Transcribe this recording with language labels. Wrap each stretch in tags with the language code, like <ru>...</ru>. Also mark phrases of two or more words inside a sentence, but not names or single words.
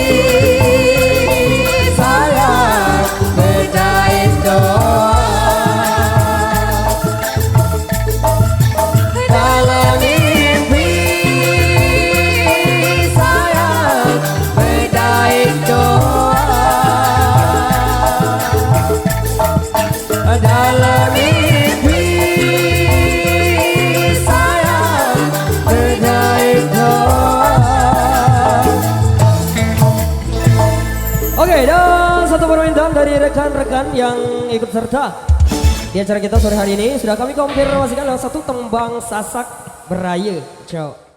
<id>sayang badai doang dalam mimpi sayang badai doang dalam mimpi Oke, dan satu permintaan dari rekan-rekan yang ikut serta di acara kita sore hari ini sudah kami konfirmasikan lewat satu tembang sasak beraya. Ciao.</id>